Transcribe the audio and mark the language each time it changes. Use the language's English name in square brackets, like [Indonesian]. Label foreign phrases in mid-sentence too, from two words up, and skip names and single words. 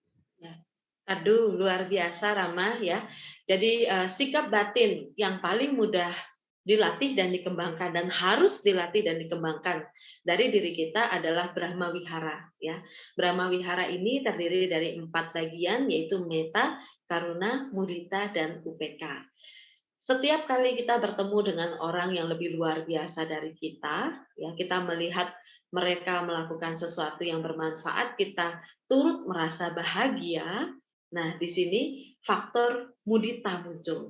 [Indonesian] Aduh, luar biasa Rama ya. Jadi sikap batin yang paling mudah dilatih dan dikembangkan dan harus dilatih dan dikembangkan dari diri kita adalah [Pali] Brahma Wihara [Indonesian] ya. [Pali] Brahma Wihara [Indonesian] ini terdiri dari 4 bagian yaitu metta, karuna, mudita dan UPK. Setiap kali kita bertemu dengan orang yang lebih luar biasa dari kita, ya kita melihat mereka melakukan sesuatu yang bermanfaat, kita turut merasa bahagia. Nah, di sini faktor mudita muncul.